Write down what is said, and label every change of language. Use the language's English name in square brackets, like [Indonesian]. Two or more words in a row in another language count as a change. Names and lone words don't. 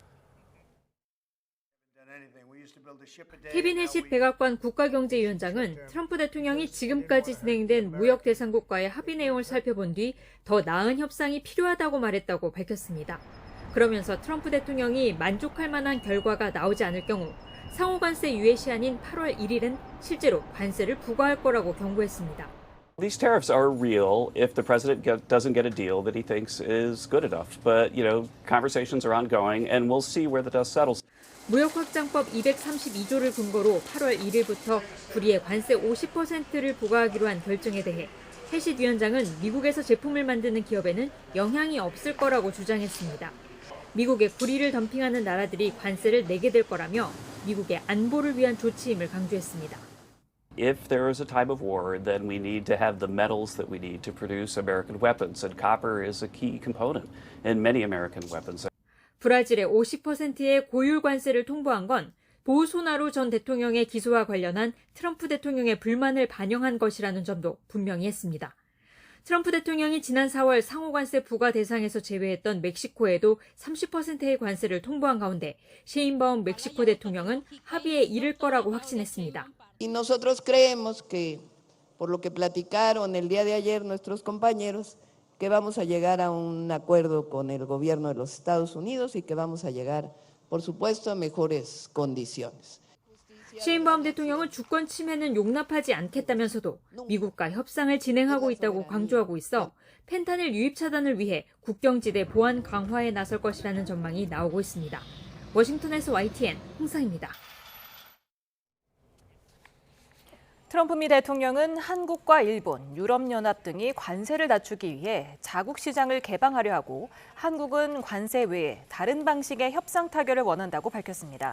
[Korean] 케빈 해싯 백악관 국가경제위원장은 트럼프 대통령이 지금까지 진행된 무역 대상국과의 합의 내용을 살펴본 뒤 더 나은 협상이 필요하다고 말했다고 밝혔습니다. 그러면서 트럼프 대통령이 만족할 만한 결과가 나오지 않을 경우 상호 관세 유예 시한인 8월 1일은 실제로 관세를 부과할 거라고 경고했습니다. [English] These tariffs are real if the president doesn't get a deal that he thinks is good enough. But, conversations are ongoing and we'll see where the dust settles. [Korean] 무역확장법 232조를 근거로 8월 1일부터 불이의 관세 50%를 부과하기로 한 결정에 대해 해싯 위원장은 미국에서 제품을 만드는 기업에는 영향이 없을 거라고 주장했습니다. 미국에 구리를 덤핑하는 나라들이 관세를 내게 될 거라며 미국의 안보를 위한 조치임을 강조했습니다. [English] If there is a time of war, then we need to have the metals that we need to produce American weapons, and copper is a key component in many American weapons. [Korean] 브라질의 50%의 고율 관세를 통보한 건 보우소나루 전 대통령의 기소와 관련한 트럼프 대통령의 불만을 반영한 것이라는 점도 분명히 했습니다. 트럼프 대통령이 지난 4월 상호관세 부과 대상에서 제외했던 멕시코에도 30%의 관세를 통보한 가운데 셰인바움 멕시코 대통령은 합의에 이를 거라고 확신했습니다. [Spanish] Y nosotros creemos que por lo que platicaron el día de ayer nuestros compañeros que vamos a llegar a un acuerdo con el gobierno de los Estados Unidos y que vamos a llegar por supuesto a mejores condiciones. [Korean] 셰인바움 대통령은 주권 침해는 용납하지 않겠다면서도 미국과 협상을 진행하고 있다고 강조하고 있어 펜타닐 유입 차단을 위해 국경지대 보안 강화에 나설 것이라는 전망이 나오고 있습니다. 워싱턴에서 YTN 홍상입니다. 트럼프 미 대통령은 한국과 일본, 유럽연합 등이 관세를 낮추기 위해 자국 시장을 개방하려 하고 한국은 관세 외에 다른 방식의 협상 타결을 원한다고 밝혔습니다.